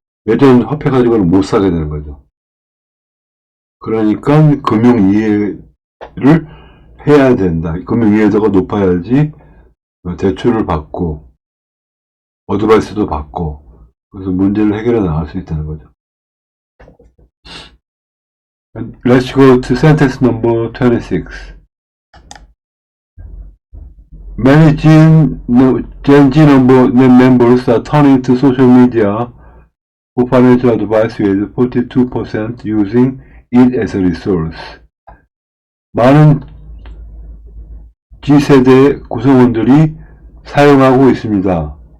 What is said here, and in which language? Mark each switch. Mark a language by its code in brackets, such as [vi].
[ko] 예전 화폐 가지고는 못 사게 되는 거죠. 그러니까 금융 이해를 해야 된다. 금융 이해도가 높아야지 대출을 받고 어드바이스도 받고 그래서 문제를 해결해 나갈 수 있다는 거죠. [en] Let's go to sentence number 26. Many Gen Z members are turning to social media for financial advice with 42% using it as a resource. [ko] 많은 G세대 구성원들이 사용하고 있습니다.